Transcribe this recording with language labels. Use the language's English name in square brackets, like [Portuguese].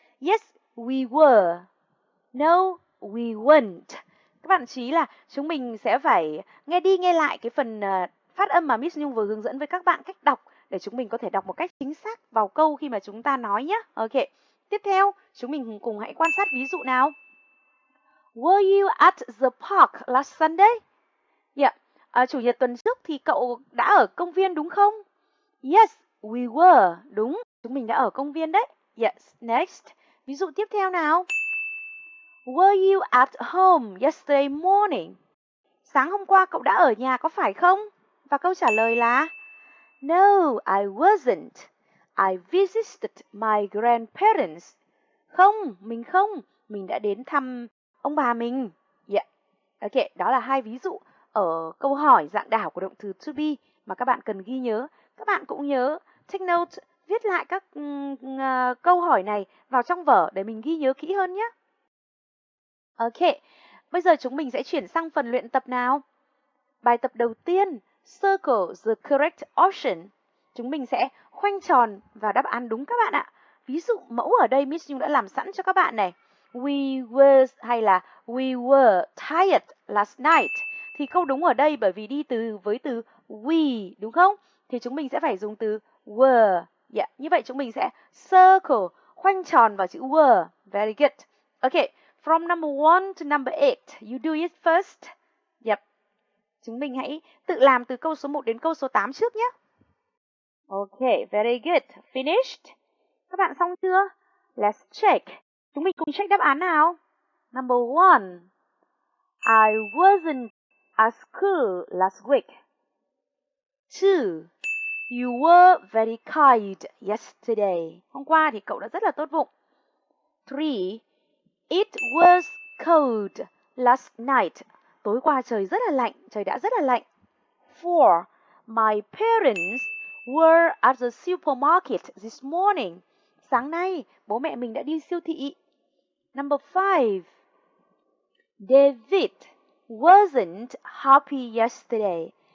[English] Yes, we were. No, we weren't. [Vietnamese] Các bạn chú ý là chúng mình sẽ phải nghe đi nghe lại cái phần phát âm mà Miss Nhung vừa hướng dẫn với các bạn cách đọc để chúng mình có thể đọc một cách chính xác vào câu khi mà chúng ta nói nhé. Ok. Tiếp theo, chúng mình cùng hãy quan sát ví dụ nào. [English] Were you at the park last Sunday? Yeah. [Vietnamese] Chủ nhật tuần trước thì cậu đã ở công viên đúng không? [English] Yes, we were. [Vietnamese] Đúng, chúng mình đã ở công viên đấy. Yes, next. Ví dụ tiếp theo nào. [English] Were you at home yesterday morning? [Vietnamese] Sáng hôm qua cậu đã ở nhà có phải không? Và câu trả lời là [English] no, I wasn't. I visited my grandparents. [Vietnamese] Không, mình đã đến thăm ông bà mình. Yeah. Ok, đó là hai ví dụ ở câu hỏi dạng đảo của động từ to be mà các bạn cần ghi nhớ. Các bạn cũng nhớ take note, viết lại các câu hỏi này vào trong vở để mình ghi nhớ kỹ hơn nhé. Ok, bây giờ chúng mình sẽ chuyển sang phần luyện tập nào. Bài tập đầu tiên, [English] circle the correct option. [Vietnamese] Chúng mình sẽ khoanh tròn vào đáp án đúng các bạn ạ. Ví dụ mẫu ở đây Miss Nhung đã làm sẵn cho các bạn này. [English] We were [Vietnamese] hay là [English] we were tired last night. [Vietnamese] Thì câu đúng ở đây bởi vì đi với từ we đúng không? Thì chúng mình sẽ phải dùng từ were. Yeah, như vậy chúng mình sẽ circle, khoanh tròn vào chữ were. [English] Very good. Okay, from number 1 to number 8, you do it first. Yep. [Vietnamese] Chúng mình hãy tự làm từ câu số 1 đến câu số 8 trước nhé. [English] Okay, very good. Finished? [Vietnamese] Các bạn xong chưa? [English] Let's check. [Vietnamese] Chúng mình cùng check đáp án nào. [English] Number 1. I wasn't at school last week. 2. You were very kind yesterday. [Vietnamese] Hôm qua thì cậu đã rất là tốt bụng. 3. [English] It was cold last night. [Vietnamese] Tối qua trời rất là lạnh, trời đã rất là lạnh. 4. [English] My parents were at the supermarket this morning. [Vietnamese] Sáng nay, bố mẹ mình đã đi siêu thị. [English] Number 5. David wasn't happy yesterday.